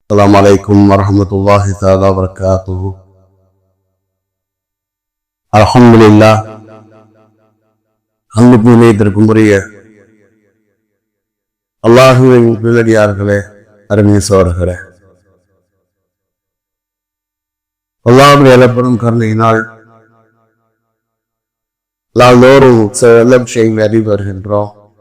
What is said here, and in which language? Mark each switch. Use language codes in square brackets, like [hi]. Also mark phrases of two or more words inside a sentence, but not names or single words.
[ar] السلام عليكم ورحمة الله تعالى وبركاته. الحمد لله. [ta] அன்புக்கு நிலையத்திற்குரிய அல்லாஹுவின் நல்லடியார்களே, அருமை சோழர்களே, அல்லாஹ்வுடைய அளப்பெரும் கருணையினால் நாள்தோறும் சில விஷயங்களை அறிவு வருகின்றோம்.